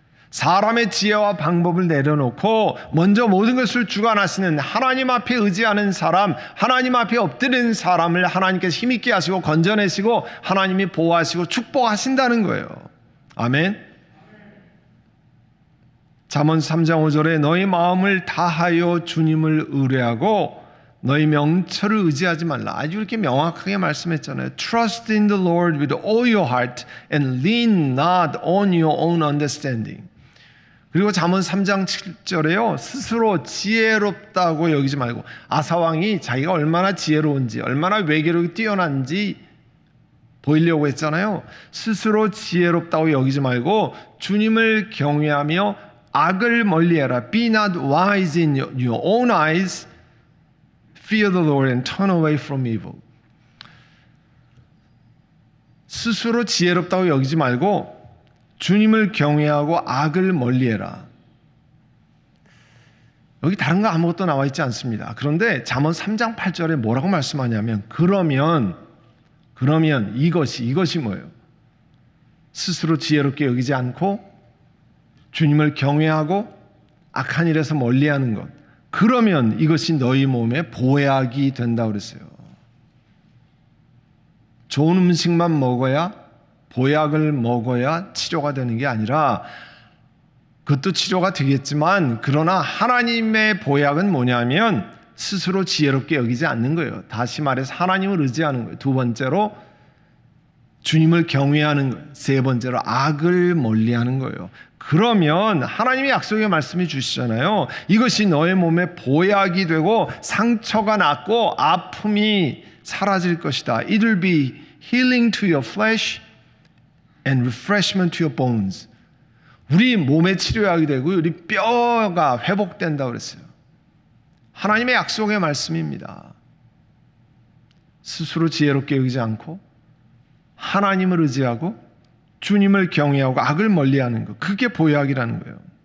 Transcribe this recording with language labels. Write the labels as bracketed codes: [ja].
[ko] 사람의 지혜와 방법을 내려놓고 먼저 모든 것을 주관하시는 하나님 앞에 의지하는 사람, 하나님 앞에 엎드리는 사람을 하나님께서 힘있게 하시고 건져내시고 하나님이 보호하시고 축복하신다는 거예요. 아멘. 잠언 3장 5절에 너희 마음을 다하여 주님을 의뢰하고 너희 명철을 의지하지 말라. 아주 이렇게 명확하게 말씀했잖아요. [en] Trust in the Lord with all your heart and lean not on your own understanding. [ko] 그리고 잠언 3장 7절에요. 스스로 지혜롭다고 여기지 말고, 아사왕이 자기가 얼마나 지혜로운지 얼마나 외교력이 뛰어난지 보이려고 했잖아요. 스스로 지혜롭다고 여기지 말고 주님을 경외하며 악을 멀리해라. [en] Be not wise in your own eyes. Fear the Lord and turn away from evil. [ko] 스스로 지혜롭다고 여기지 말고 주님을 경외하고 악을 멀리해라. 여기 다른 거 아무것도 나와 있지 않습니다. 그런데 잠언 3장 8절에 뭐라고 말씀하냐면 그러면 이것이 뭐예요? 스스로 지혜롭게 여기지 않고 주님을 경외하고 악한 일에서 멀리하는 것. 그러면 이것이 너희 몸에 보약이 된다 그랬어요. 좋은 음식만 먹어야, 보약을 먹어야 치료가 되는 게 아니라, 그것도 치료가 되겠지만 그러나 하나님의 보약은 뭐냐면 스스로 지혜롭게 여기지 않는 거예요. 다시 말해서 하나님을 의지하는 거예요. 두 번째로 주님을 경외하는 거예요. 세 번째로 악을 멀리하는 거예요. 그러면 하나님이 약속의 말씀이 주시잖아요. 이것이 너의 몸에 보약이 되고 상처가 낫고 아픔이 사라질 것이다. [en] It will be healing to your flesh and refreshment to your bones. [ko] 우리 몸의 치료약이 되고 우리 뼈가 회복된다 그랬어요. 하나님의 약속의 말씀입니다. 스스로 지혜롭게 여기지 않고 하나님을 의지하고 주님을 경외하고 악을 멀리하는 것, 그게 보약이라는 거예요.